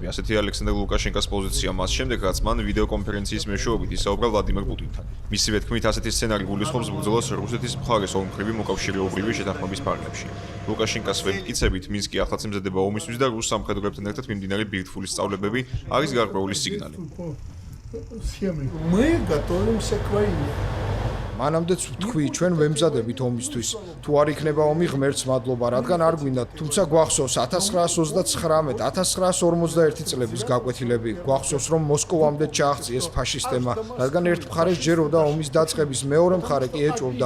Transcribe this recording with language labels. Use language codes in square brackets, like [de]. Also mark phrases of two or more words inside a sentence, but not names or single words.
[ka] ასეთი ალექსანდრ ლუკაშენკას პოზიცია მას შემდეგ, რაც მან ვიდეოკონფერენციის მეშვეობით ისაუბრა ვლადიმერ პუტინთან. მისივე თქმით, ასეთი სცენარი გულისხმობს ბრძოლას რუსეთის მხარეს ორმხრივი მოკავშირეობრივი შეთანხმების ფარგლებში. ლუკაშენკას ვებმკიცებით, მინსკი ახლაც ემზადება ომისთვის და რუს სამხედროებთან ერთად მიმდინარე ბირთვულის სწავლებები არის გარკვეული სიგნალი. [ru] Мы готовимся к войне. [ka] მანამდეც ვთქვი, ჩვენ ვემზადებით ომისთვის. თუ არ იქნება ომი, ღმერთს მადლობა, რადგან არ გვინდათ, თუმცა გვახსოვს 1939, 1941 წლების გაკვეთილები. გვახსოვს, რომ მოსკოვამდე ჩააღწიეს ფაშისტებმა, რადგან ერთ მხარეს ჯეროდა ომის დაწყების, მეორე მხარე კი ეჭვობდა.